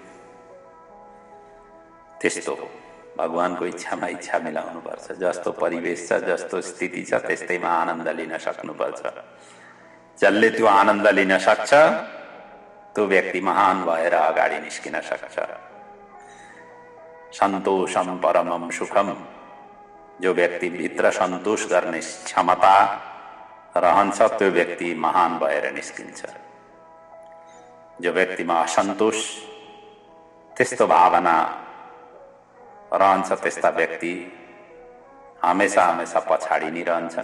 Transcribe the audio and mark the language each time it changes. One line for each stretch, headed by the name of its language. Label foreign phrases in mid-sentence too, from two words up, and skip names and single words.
Nepali: त्यस्तो हो, भगवानको इच्छामा इच्छा मिलाउनु पर्छ। जस्तो परिवेश छ, जस्तो स्थिति छ, त्यस्तैमा आनन्द लिन सक्नुपर्छ। जसले त्यो आनन्द लिन सक्छ त्यो व्यक्ति महान भएर अगाडि निस्किन सक्छ।
Sanskrit: सन्तोषम परमम सुखम,
Nepali: जो व्यक्ति भित्र सन्तोष गर्ने क्षमता रहन्छ त्यो व्यक्ति महान भएर निस्किन्छ। जो व्यक्तिमा असन्तोष, त्यस्तो भावना रहन्छ त्यस्ता व्यक्ति हमेशा हमेशा पछाडि नै रहन्छन्।